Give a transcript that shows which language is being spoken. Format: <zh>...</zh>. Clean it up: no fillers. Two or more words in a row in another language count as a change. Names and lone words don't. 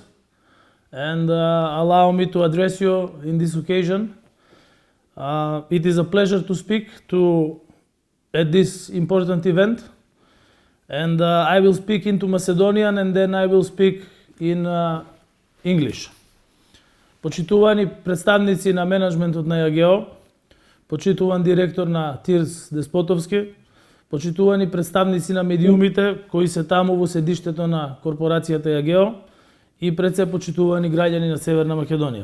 <en>And allow me to address you in this occasion. It is a pleasure to speak at this important event. And I will speak into Macedonian and then I will speak in English.</en> <mk>Почитувани представници на менеджментот на Јагео, почитуван директор на Тирс Деспотовски, почитувани представници на медиумите кои се таму во седиштето на корпорацијата Јагео и пред се почитувани граѓани на Северна Македонија.</mk>